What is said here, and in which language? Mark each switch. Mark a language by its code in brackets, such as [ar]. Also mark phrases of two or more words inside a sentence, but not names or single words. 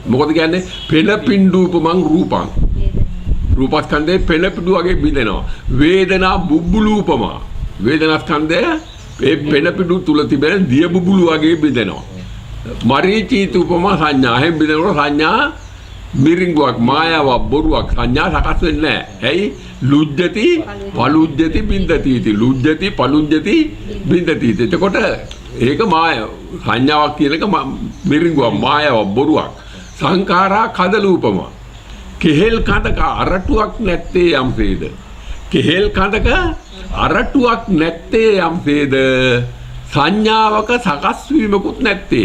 [si] මොකද කියන්නේ? [pi] පෙළපින්ඩුපමං රූපං. [si] රූපස්කන්ධයේ පෙළපිඩු වගේ බිඳෙනවා. [pi] වේදනා බුබ්බුලූපම. [si] වේදනාස්කන්ධය ඒ පෙළපිඩු තුල තිබෙන දිය බුබුලු වගේ බිඳෙනවා. [pi] මරීචීතුපම සංඥා. [si] එහෙන් බිඳෙනකොට සංඥා මිරිඟුවක් මායාවක් බොරුවක් සංඥා සකස් වෙන්නේ නැහැ. ඇයි? [pi] ලුජ්ජති පලුජ්ජති බින්දති इति ලුජ්ජති පලුජ්ජති බින්දති इति. [si] එතකොට ඒක මායාව සංඥාවක් කියන එක මිරිඟුවක් මායාවක් බොරුවක්. [pi] සංඛාරා කදලූපම. [si] කෙහෙල් කඳක අරටුවක් නැත්තේ යම්සේද. කෙහෙල් කඳක අරටුවක් නැත්තේ යම්සේද සංඥාවක සකස් වීමකුත් නැත්තේ.